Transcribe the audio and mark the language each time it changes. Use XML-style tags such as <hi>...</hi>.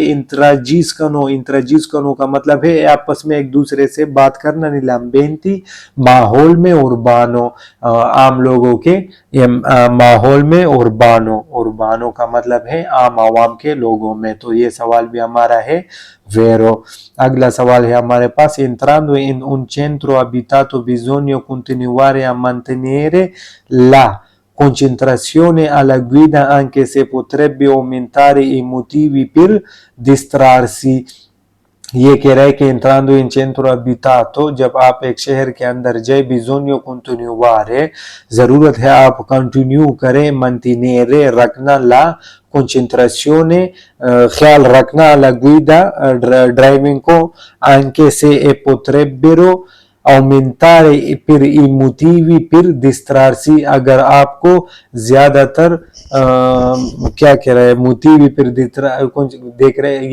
<hi>इंतराजीज कनो का मतलब है आपस में एक दूसरे से बात करना। नीलाम बेनती माहौल में, उर्बानो आम लोगों के, माहौल में, उर्बानो का मतलब है आम आवाम के लोगों में। तो ये सवाल भी हमारा है वेरो। अगला सवाल है हमारे पास,</hi> <it>entrando in un centro abitato bisogna continuare a mantenere la concentrazione alla guida anche se potrebbe aumentare i motivi per distrarsi।</it> <hi>ये कह रहा है कि</hi> <it>entrando in centro abitato,</it> <hi>जब आप एक शहर के अंदर जाए,</hi> <it>bisogna continuare</it> <hi>जरूरत है आप कंटिन्यू करें, mantenere रखना,</hi> <it>la concentrazione</it> <hi>ख्याल रखना,</hi> <it>alla guida</it> <hi>ड्राइविंग को,</hi> <it>anche se potrebbero aumentare per i motivi per distrarsi</it> <hi>अगर आपको ज्यादातर क्या कह रहा है, मोटिवी पर देख रहे हैं।</hi>